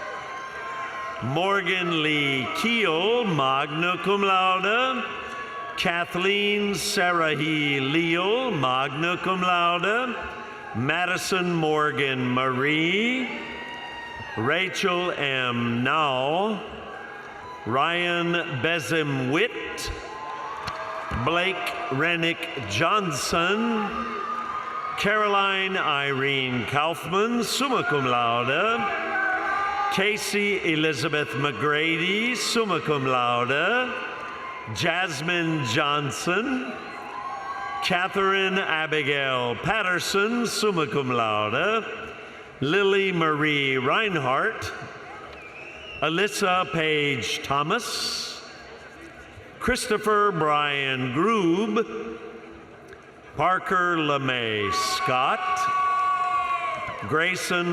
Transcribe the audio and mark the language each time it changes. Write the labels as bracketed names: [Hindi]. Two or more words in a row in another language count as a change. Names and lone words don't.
[English] Morgan Lee Keel, [Latin] magna cum laude, [English] Kathleen Sarahi Leal, [Latin] magna cum laude, [English] Madison Morgan Marie, Rachel M. Now, Ryan Besim Witt, Blake Rennick Johnson, Caroline Irene Kaufman, [Latin] summa cum laude, [English] Casey Elizabeth McGrady, [Latin] summa cum laude, [English] Jasmine Johnson, Catherine Abigail Patterson, [Latin] summa cum laude, [English] Lily Marie Reinhardt, Alyssa Page Thomas, Christopher Brian Groob, Parker LeMay Scott, Grayson